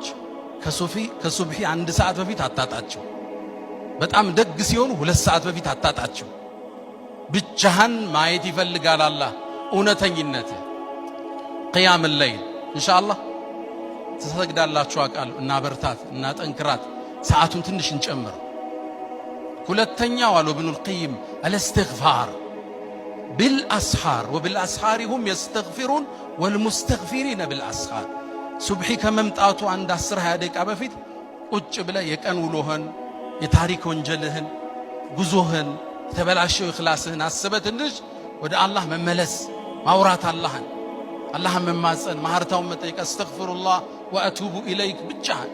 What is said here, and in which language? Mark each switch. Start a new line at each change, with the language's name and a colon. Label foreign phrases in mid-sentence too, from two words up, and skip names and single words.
Amharic: ከሱብሒ 1 ሰዓት በፊት አታጣቸው። በጣም ደግ ሲሆኑ 2 ሰዓት በፊት አታጣቸው። ብቻህን ማየት ይፈልጋል አላህ እውነተኝነት።
Arabic: قيام الليل
Amharic: ኢንሻአላህ ተሰግዳላችሁ አቃል እና በርታት እና ጠንክራት ሰዓቱን ትንሽ እንጨምር። ሁለተኛው አሉ ኢብኑል ቀይም አልእስትግፋር
Arabic: بالاسحار وبالاسحار هم يستغفرون والمستغفرين بالاسحار
Amharic: ሱብሒ ከመምጣቱ አንድ 10-20 ደቂቃ በፊት ቁጭ ብለ የቀን ውሎህን የታሪክ ወንጀልህን ጉዞህን ተበላሽው ኢኽላስህን አስበህ ትንሽ ወደ አላህ መመለስ ማውራት አላህን መማፀን ማህርታውን መጠየቅ
Arabic: أستغفر الله وأتوب إليك
Amharic: ብቻ